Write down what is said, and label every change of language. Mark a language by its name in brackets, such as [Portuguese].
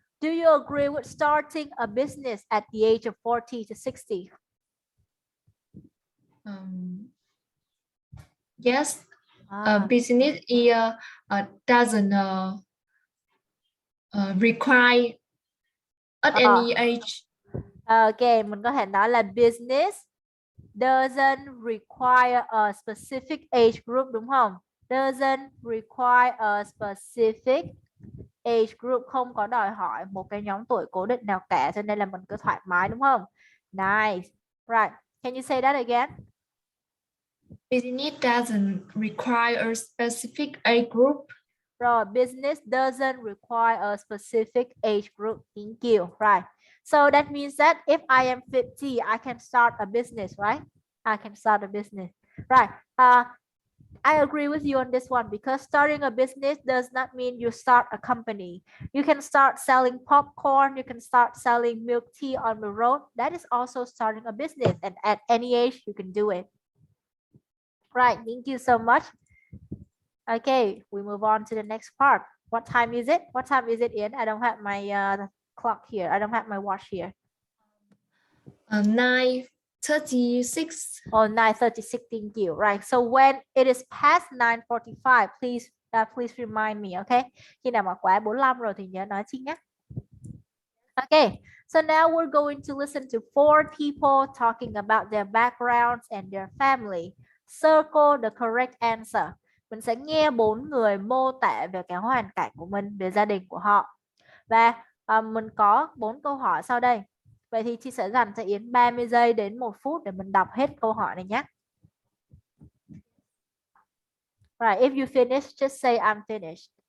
[English] Do you agree with starting a business at the age of 40 to 60? Yes, a business year doesn't require at any age. [Vietnamese] Okay, mình có thể nói là [English] business doesn't require a specific age group [Vietnamese] đúng không? [English] Doesn't require a specific age group, [Vietnamese] không có đòi hỏi một cái nhóm tuổi cố định nào cả, cho nên là mình cứ thoải mái đúng không? [English] Nice. Right. Can you say that again? Business doesn't require a specific age group. Rồi, business doesn't require a specific age group. Thank you. Right. So that means that if I am 50, I can start a business, right? I can start a business. Right. I agree with you on this one because starting a business does not mean you start a company. You can start selling popcorn, you can start selling milk tea on the road. That is also starting a business, and at any age you can do it. Right, thank you so much. Okay, we move on to the next part. What time is it? What time is it, Ian? I don't have my clock here. I don't have my watch here. 9:36. Oh, 9:36. Thank you. Right. So when it is past 9:45, please remind me, okay? [Vietnamese] Khi nào mà quá 45 rồi thì nhớ nói chi nhé. [English] Okay. So now we're going to listen to 4 people talking about their backgrounds and their family. Circle the correct answer. [Vietnamese] Mình sẽ nghe 4 người mô tả về cái hoàn cảnh của mình, về gia đình của họ. Và mình có 4 câu hỏi sau đây. Vậy thì chị sẽ dành cho Yến 30 giây đến 1 phút để mình đọc hết câu hỏi này nhé. [English] Right, if you finish, just say I'm finished.